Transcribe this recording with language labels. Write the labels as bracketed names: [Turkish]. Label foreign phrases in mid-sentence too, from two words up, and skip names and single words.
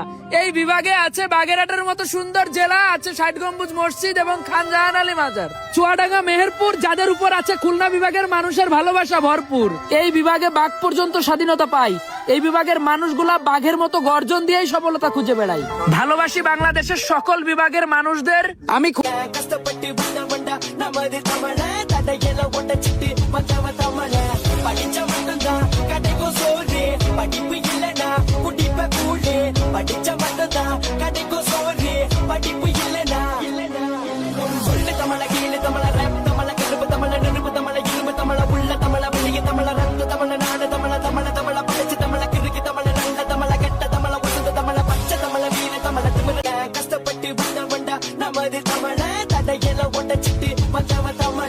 [Bangla] এই বিভাগে আছে বাগেরহাটের মতো সুন্দর জেলা, আছে ৬০ গম্বুজ মসজিদ এবং খান জাহান আলী মাজার, চুয়াডাঙ্গা, মেহেরপুর, যাদের উপর আছে খুলনা বিভাগের মানুষের ভালোবাসা ভরপুর। এই বিভাগে বাঘ পর্যন্ত স্বাধীনতা পায়। এই বিভাগের মানুষগুলা বাঘের মতো গর্জন দিয়েই সফলতা খুঁজে বেড়ায়। ভালোবাসি বাংলাদেশের সকল বিভাগের মানুষদের। আমি [Tamil] கஷ்டப்பட்டு வந்தவன்டா நமது தமிழ தடையில ஒட்ட சிட்டு வந்தவ தமிழ படிச்ச மட்டும்தான் கடைக்கும் சோறு படிப்பு இல்லனா குடிப்ப கூழு படிச்ச மட்டும்தான் கடைக்கும் சோறு படிப்பு இல்லனா சொல்லு தமிழ கீழே தமிழ ரேப் தமிழ கருப்பு தமிழ நெருப்பு தமிழ இரும்பு தமிழ உள்ள தமிழ வெளிய தமிழ ரத்த தமிழ நாடு தமிழ தமிழ தமிழ படிச்ச தமிழ கிறுக்கு தமிழ நல்ல தமிழ கெட்ட தமிழ வசந்த தமிழ பச்சை தமிழ வீர தமிழ திமிர கஷ்டப்பட்டு வந்தவன்டா நமது தமிழ தடையில ஒட்ட சிட்டு வந்தவ